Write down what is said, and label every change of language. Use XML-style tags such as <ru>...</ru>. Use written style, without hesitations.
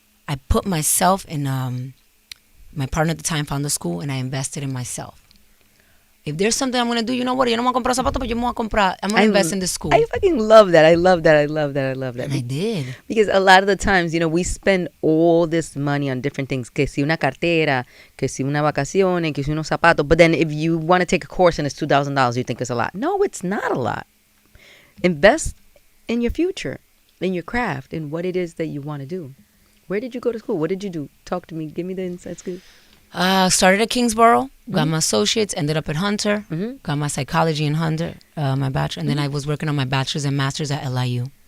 <en>I put myself in, my partner at the time found a school and I invested in myself. If there's something I'm going to do, you know what?</en> <es>Yo no me voy a comprar zapatos,</es> <en>but</en> <es>yo me voy a comprar.</es> <en>I'm going to invest in the school. I fucking love that. I love that. I love that. I love that. And I did. Because a lot of the times, you know, we spend all this money on different things.</en> <es>Que si una cartera, que si una vacaciones, que si unos zapatos.</es> <en>But then if you want to take a course and it's $2,000, you think it's a lot. No, it's not a lot. Invest in your future, in your craft, in what it is that you want to do. Where did you go to school? What did you do? Talk to me. Give me the inside scoop. Started at Kingsborough, got my associates, ended up at Hunter, got my psychology in Hunter, my bachelor, and then I was working on my bachelor's and master's at LIU.</en>